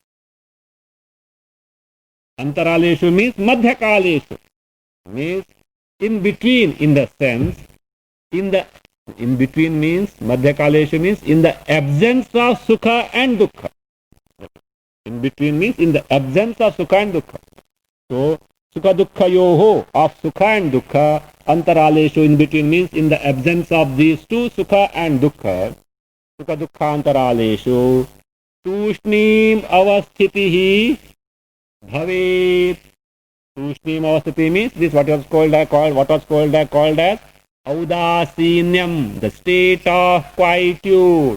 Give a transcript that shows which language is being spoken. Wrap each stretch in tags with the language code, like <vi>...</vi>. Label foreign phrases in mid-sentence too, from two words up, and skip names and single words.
<en>Antaraleshu means Madhyakaleshu. Means in between, in the sense, in between means, Madhyakaleshu means in the absence of Sukha and Dukkha. In between means in the absence of Sukha and Dukkha. So,</en> <sa>Sukha Dukkha Yoho,</sa> <en>of Sukha and Dukkha, Antaraleshu, in between means in the absence of these two, Sukha and Dukkha.</en> <sa>Sukha Dukkha Antaraleshu, Tushnim Avasthitihi Bhavet. Tushnim Avasthiti</sa> <en>means this what was called as Audasinyam, the state of quietude.</en>